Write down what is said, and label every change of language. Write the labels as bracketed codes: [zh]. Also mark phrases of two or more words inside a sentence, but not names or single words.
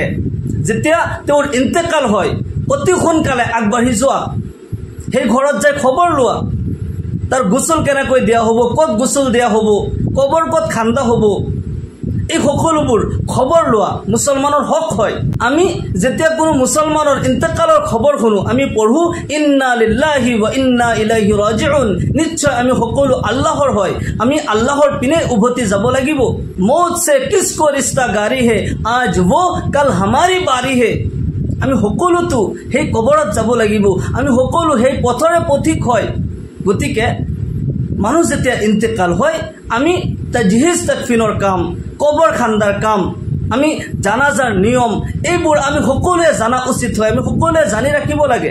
[as] যেতিয়া তেওঁৰ ইন্তেকাল হয় অতি সোনকালে আগবাঢ়ি যোৱা, সেই ঘৰত যাই খবৰ লোৱা, তাৰ গোসল কেনেকৈ দিয়া হ'ব, ক'ত গোসল দিয়া হ'ব, কবৰ ক'ত খান্দা হ'ব, এই সকলোবোৰ খবৰ লোৱা মুছলমানৰ হক হয়। আমি যেতিয়া কোনো মুছলমানৰ ইন্তেকালৰ খবৰ শুনো আমি পঢ়ো [ar] إنا لله وإنا إليه راجعون, [as] নিশ্চয় আমি সকলো আল্লাহৰ হয়, আমি আল্লাহৰ পিনে উভতি যাব লাগিব। [hi] मौत से किसको रिस्ता गाड़ी हे आज वो कल हमारी बारी है। [as] আমি সকলোতো সেই কবৰত যাব লাগিব, আমি সকলো সেই পথৰে পথিক হয়। গতিকে মানুহ যেতিয়া ইন্তেকাল হয় আমি তাজহিজ তাকফিনৰ কাম, কবৰ খান্দাৰ কাম, আমি জানাজাৰ নিয়ম এইবোৰ আমি সকলোৱে জানা উচিত হয়, আমি সকলোৱে জানি ৰাখিব লাগে।